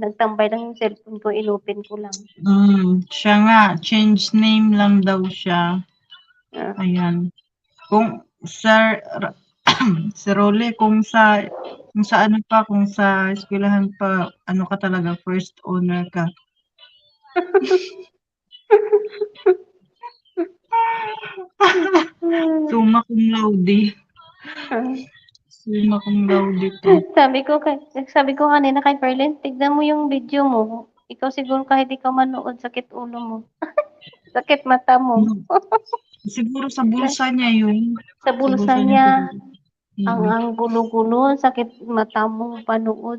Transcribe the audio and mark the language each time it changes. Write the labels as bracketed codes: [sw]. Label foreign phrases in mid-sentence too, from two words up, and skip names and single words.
[tl] Nagtambay lang yung cellphone ko, inopen ko lang. Siya nga, [en] change name [tl] lang daw siya. Ah, Ayan. Kung sa si Role, kung sa ano pa, kung sa eskwelahan pa, ano ka talaga, [en] first owner [tl] ka. [la] Summa cum laude. Summa cum laude [tl] to. sabi ko kanina kay Perlin, tignan mo yung video mo. Ikaw siguro kahit ikaw manood, sakit ulo mo. Sakit mata mo. Siguro sa bulsa niya yun. Sa Sa bulsa bulsa niya niya, siguro. Mm. ang gulo-gulo, sakit mata mo panood.